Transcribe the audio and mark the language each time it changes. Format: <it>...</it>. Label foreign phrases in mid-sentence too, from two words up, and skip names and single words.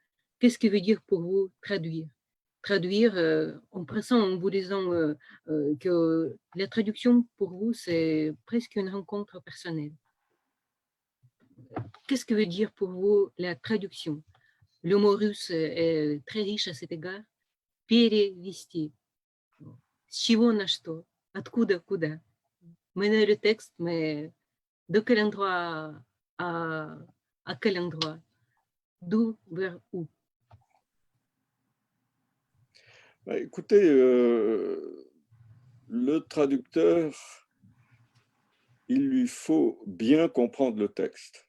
<fr>Qu'est-ce que veut dire pour vous traduire traduire en pressant, en vous disant que la traduction, pour vous, c'est presque une rencontre personnelle. Qu'est-ce que veut dire pour vous la traduction? Le mot russe est très riche à cet égard.</fr> <ru>Перевести. С чего на что? Откуда, куда?</ru> <fr>Mener le texte, mais de quel endroit à quel endroit? D'où vers où? Bah, écoutez, le traducteur, il lui faut bien comprendre le texte.</fr>